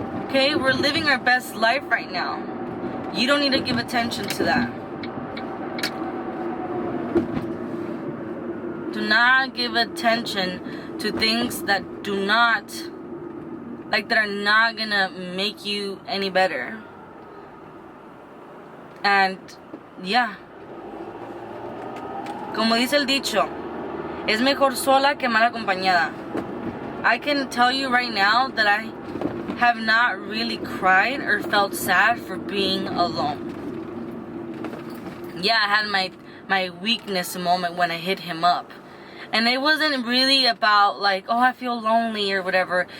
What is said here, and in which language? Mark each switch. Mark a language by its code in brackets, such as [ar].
[en] Okay, we're living our best life right now. You don't need to give attention to that. Do not give attention to things that do not, like that are not gonna make you any better. [es] And yeah, como dice el dicho, es mejor sola que mal acompañada. [en] I can tell you right now that I have not really cried or felt sad for being alone. Yeah, I had my weakness moment when I hit him up. And it wasn't really about like, oh, I feel lonely or whatever.